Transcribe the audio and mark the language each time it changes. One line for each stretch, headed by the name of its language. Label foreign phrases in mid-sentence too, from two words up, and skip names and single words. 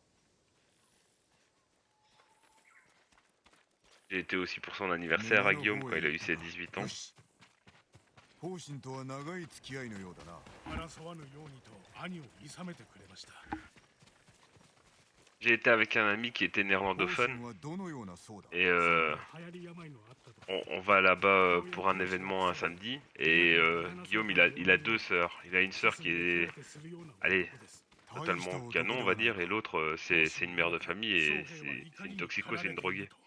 French: J'ai été aussi pour son anniversaire à Guillaume quand il a eu ses 18 ans.
Japanese: 争わぬようにと兄をいさめてくれました
French: J'ai été avec un ami qui était néerlandophone et on va là-bas pour un événement un samedi et Guillaume il a deux sœurs. Il a une sœur qui est, allez, totalement canon on va dire et l'autre c'est une mère de famille et c'est une toxico, c'est une droguée.